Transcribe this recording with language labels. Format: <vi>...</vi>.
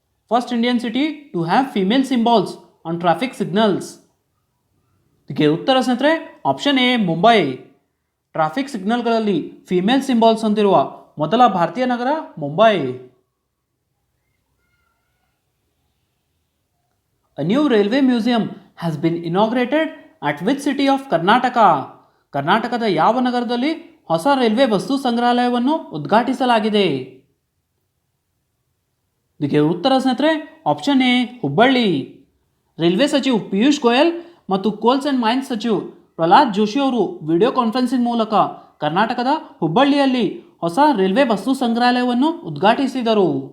<en>First Indian city to have female symbols on traffic signals.</en> <kn>ಇದಕ್ಕೆ ಉತ್ತರ ಸ್ನೇಹಿತರೆ option A Mumbai. Traffic ಸಿಗ್ನಲ್ಗಳಲ್ಲಿ female symbols ಹೊಂದಿರುವ ಮೊದಲ ಭಾರತೀಯ ನಗರ Mumbai.</kn> <en>A new railway museum has been inaugurated at which city of Karnataka?</en> <kn>ಕರ್ನಾಟಕದ ಯಾವ ನಗರದಲ್ಲಿ ಹೊಸ ರೈಲ್ವೆ ವಸ್ತು ಸಂಗ್ರಹಾಲಯವನ್ನು ಉದ್ಘಾಟಿಸಲಾಗಿದೆ? ಇದಕ್ಕೆ ಉತ್ತರ ಸ್ನೇಹಿತರೆ ಆಪ್ಷನ್ ಎ ಹುಬ್ಬಳ್ಳಿ. ರೈಲ್ವೆ ಸಚಿವ ಪಿಯೂಷ್ ಗೋಯಲ್ ಮತ್ತು ಕೋಲ್ಸ್ ಆ್ಯಂಡ್ ಮೈನ್ಸ್ ಸಚಿವ ಪ್ರಹ್ಲಾದ್ ಜೋಶಿ ಅವರು ವಿಡಿಯೋ ಕಾನ್ಫರೆನ್ಸಿಂಗ್ ಮೂಲಕ ಕರ್ನಾಟಕದ ಹುಬ್ಬಳ್ಳಿಯಲ್ಲಿ ಹೊಸ ರೈಲ್ವೆ ವಸ್ತು ಸಂಗ್ರಹಾಲಯವನ್ನು ಉದ್ಘಾಟಿಸಿದರು.</kn>